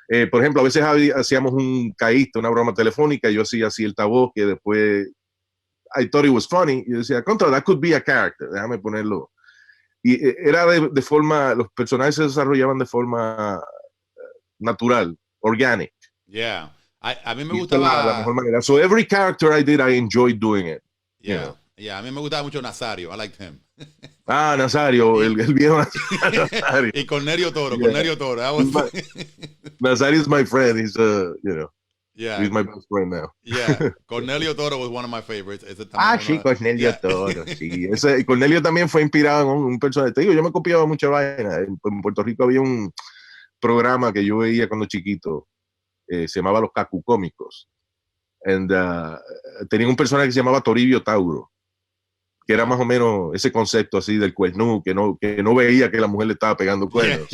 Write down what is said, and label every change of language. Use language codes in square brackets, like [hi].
[es] Por ejemplo, a veces hacíamos un caíste, una broma telefónica, yo hacía así el voz que después [en] I thought it was funny, [es] y yo decía, [en] that could be a character, [es] déjame ponerlo. Y era de forma, los personajes se desarrollaban de forma natural, organic. Yeah. A mí me gustaba la mejor manera. [en] So every character I did, I enjoyed doing it. [es] Yeah. Yeah, a mí me gustaba mucho Nazario. [en] I liked him. [es] Nazario, el viejo Nazario. Y Cornelio Toro, [en] yeah. Cornelio Toro. Nazario is my friend. He's yeah. He's my best friend now. Yeah, Cornelio Toro was one of my favorites. [es] Sí, Cornelio Toro, sí. Cornelio también fue inspirado en un personaje. Te digo, yo me copiaba mucha vaina. En Puerto Rico había un programa que yo veía cuando chiquito, se llamaba Los Cacucómicos. And tenía un personaje que se llamaba Toribio Tauro, que era más o menos ese concepto así del cuernú, que no veía que la mujer le estaba pegando cuernos.